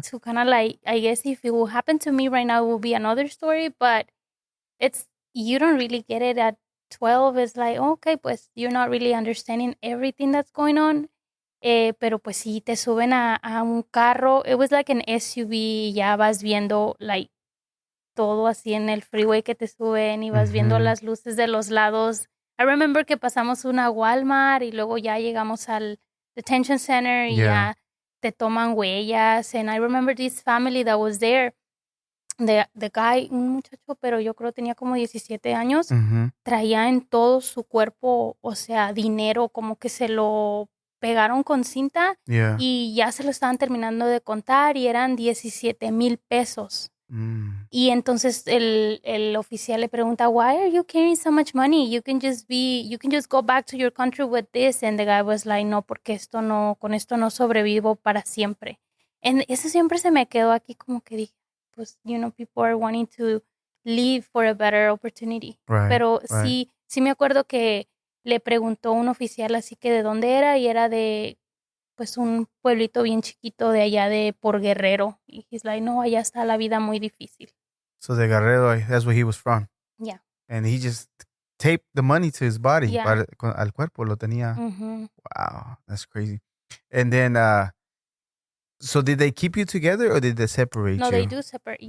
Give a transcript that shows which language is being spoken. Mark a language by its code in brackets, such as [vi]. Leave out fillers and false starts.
[en] So kind of like, I guess if it will happen to me right now, it will be another story. But you don't really get it at 12. It's like, okay, [es] pues [en] you're not really understanding everything that's going on. [es] Pero pues sí, te suben a un carro. [en] It was like an SUV. [es] Ya vas viendo [en] like [es] todo así en el freeway que te suben y vas viendo las luces de los lados. [en] I remember [es] que pasamos una Walmart y luego ya llegamos al [en] detention center [es] y ya te toman huellas. [en] And I remember this family that was there. The guy, [es] un muchacho, pero yo creo tenía como 17 años, traía en todo su cuerpo, o sea, dinero, como que se lo pegaron con cinta y ya se lo estaban terminando de contar y eran 17,000 pesos. Y entonces el oficial le pregunta, [en] why are you carrying so much money? You can just go back to your country with this. And the guy was like, [es] no, porque con esto no sobrevivo para siempre. And eso siempre se me quedó aquí como que dije, pues, [en] people are wanting to leave for a better opportunity. Right, [es] Pero [en] right. [es] sí me acuerdo que le preguntó un oficial así que de dónde era y era de pues un pueblito bien chiquito de allá de por Guerrero. Y [en] he's like, [es] no, allá está la vida muy difícil. [en] So de Guerrero, that's where he was from. Yeah. And he just taped the money to his body. Yeah. [es] Al cuerpo lo tenía. [en] Wow, that's crazy. And then, so did they keep you together or did they separate you? No, they do separate you.